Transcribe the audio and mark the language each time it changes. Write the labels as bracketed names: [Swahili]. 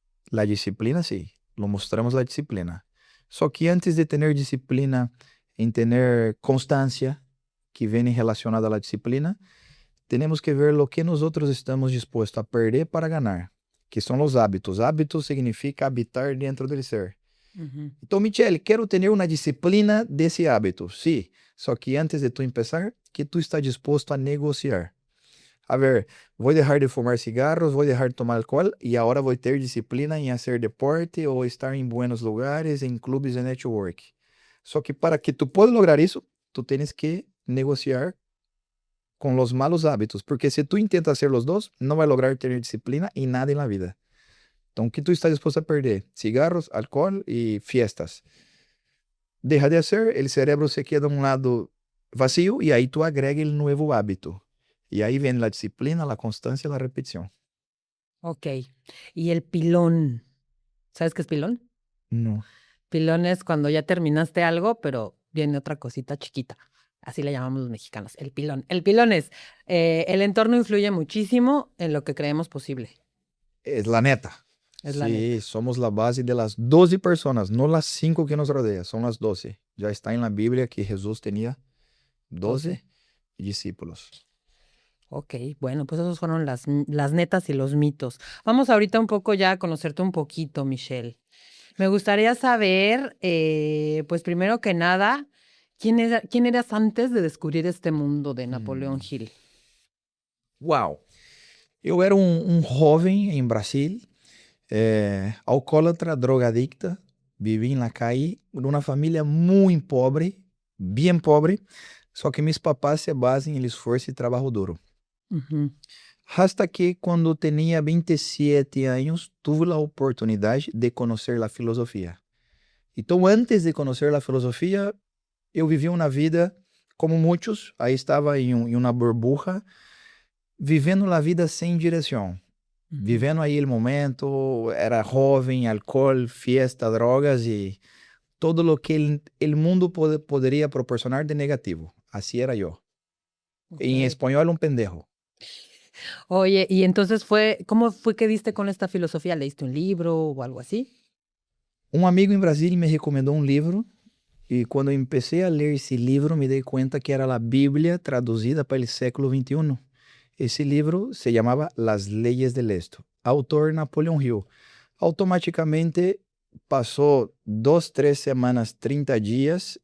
[Spanish] La disciplina sí, lo mostramos la disciplina. Só que antes de tener disciplina, en tener constancia, que viene relacionada a la disciplina, tenemos que ver lo que nosotros estamos dispuestos a perder para ganar, que son los hábitos. Hábitos significa habitar dentro del ser. Ujú. [Portuguese] Então, Michele, quero ter uma disciplina desse hábito. Sim, só que [Spanish] antes de tu empezar, [Portuguese] que tu está disposto a negociar. A ver, vou deixar de fumar cigarros, vou deixar de tomar alcohol e agora vou ter disciplina em fazer deporte ou estar em [Spanish] buenos lugares, [Portuguese] em clubes de network. Só que para que [Spanish] tu puedas lograr [Portuguese] isso, tu tens que negociar com os malos hábitos, porque se tu [Spanish] intentas hacer los dos, [Portuguese] não vai lograr ter disciplina em nada em la vida. Então, o que tu está disposto a perder? Cigarros, alcohol e fiestas. [Spanish] Deja de hacer, el cerebro se queda a un lado vacío y ahí tú agrega el nuevo hábito. Y ahí viene la disciplina, la constancia y la repetición. Ok. Y el pilón. ¿Sabes qué es pilón? No. Pilón es cuando ya terminaste algo, pero viene otra cosita chiquita. Así le llamamos los mexicanos, el pilón. El pilón es, el entorno influye muchísimo en lo que creemos posible. Es la neta. Es la Sí, neta. somos la base de las 12 personas, no las 5 que nos rodean, son las 12. Ya está en la Biblia que Jesús tenía 12 discípulos. Ok, bueno, pues esos fueron las netas y los mitos. Vamos ahorita un poco ya a conocerte un poquito, Michelle. Me gustaría saber, pues primero que nada, quién eras antes de descubrir este mundo de Napoleón Hill. Uau! [Portuguese] Eu era um jovem em Brasil, alcoólatra, drogadicta, vivi na calle, numa família muito pobre, bem pobre, só que meus papás se basam em esforço e trabalho duro. Ujú. Hasta que quando tinha 27 anos, tive a oportunidade de conhecer a filosofia. Então, antes de conhecer a filosofia, eu vivi uma vida como muitos, aí estava em uma burbuja, vivendo a vida sem direção. Vivendo aí o momento, era jovem, álcool, fiesta, drogas e todo o que o mundo poderia proporcionar de negativo. Assim era eu. Em Ok. espanhol, um pendejo. [Spanish] Oye, y entonces ¿cómo fue que diste con esta filosofía? ¿Leíste un libro o algo así? [Portuguese] Um amigo em Brasília me recomendou um livro e quando eu comecei a ler esse livro me dei conta que era a Bíblia traduzida para o século XXI. Esse livro se chamava Las Leyes del Esto. Autor Napoleon Hill. Automaticamente passou 2, 3 semanas, 30 dias.